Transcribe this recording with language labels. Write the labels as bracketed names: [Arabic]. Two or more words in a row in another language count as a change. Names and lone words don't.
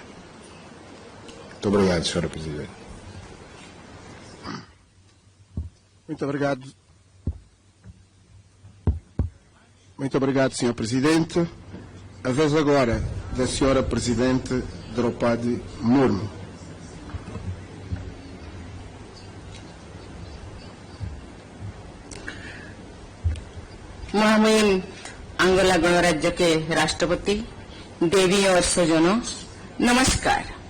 [Portuguese] Muito obrigado, Sra. Presidente. Muito obrigado. Muito obrigado, Sr. Presidente. A vez agora da Sra. Presidente Draupadi Murmu. [Hindi] महामहिम अंगोला गणराज्य के राष्ट्रपति, देवी और स्वजनों, नमस्कार।